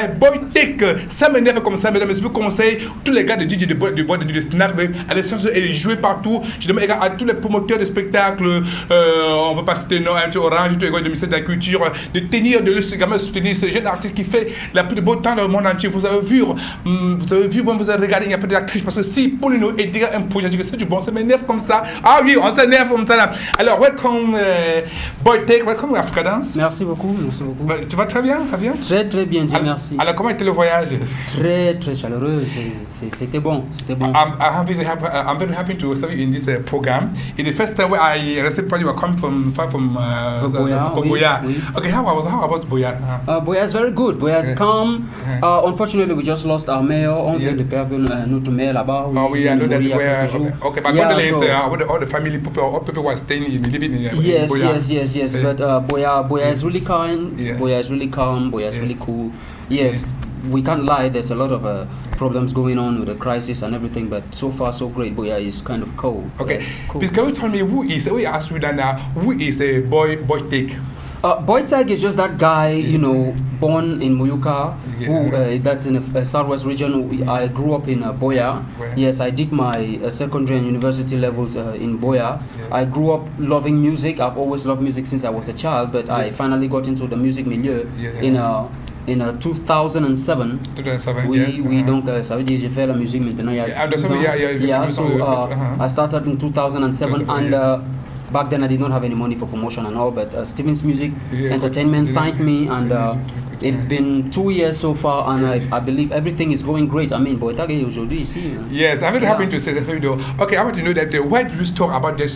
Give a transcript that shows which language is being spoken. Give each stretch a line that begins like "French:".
French: Boytek, ça m'énerve comme ça, mesdames, messieurs, je vous conseille, tous les gars de DJ de Snap, allez changer et jouer partout, je demande à tous les promoteurs de spectacles, on ne veut pas citer non, un Orange, tous les gars du ministère de la Culture, de tenir, de également soutenir ce jeune artiste qui fait la plus de beau temps dans le monde entier, vous avez vu, vous avez regardé, il y a peut-être parce que si pour nous aider un projet, je dis que c'est du bon, ça m'énerve comme ça. Ah oui, on s'énerve comme ça là.
English: Alors, welcome Boytek, welcome Africa Dance.
French: Merci beaucoup, merci beaucoup. Tu vas très bien, Très très bien, Dieu merci. Alors, comment était le voyage? Très très chaleureux, c'était bon, c'était bon.
English: I'm very happy to serve you in this program. It's the first time where I received you were coming from Boya. Oui. Okay, how about Boya? Boya is very good. Boya is calm. Unfortunately, we just lost our mayor.
French: On vient de perdre notre maire là-bas.
English: Oui, I know that where. Okay, but all the family people, all people who are staying in, living in Boya. Yes. But Boya is really kind. Yeah. Boya is really calm. Boya is really cool. Yes. We can't lie, there's a lot of problems going on with the crisis and everything, but so far so great. Boya is kind of cool. Okay, cool. Please can you tell me we ask you that now, who is a Boytek? Boytek is just that guy, you know, born in Muyuka, who that's in the southwest region. I grew up in Boya. Yes, I did my secondary and university levels in Boya. I grew up loving music. I've always loved music since I was a child, but I finally got into the music milieu in 2007. 2007,
French: oui, donc ça veut dire j'ai fait la musique maintenant il y a 10 ans.
English: So I started in 2007 and back then I did not have any money for promotion and all, but Stevens Music Entertainment signed me, and it's been 2 years so far, and I believe everything is going great. I mean, Boytek
French: aujourd'hui ici.
English: Yes, I'm very happy to say that video. Okay, I want to know that why do you talk about this?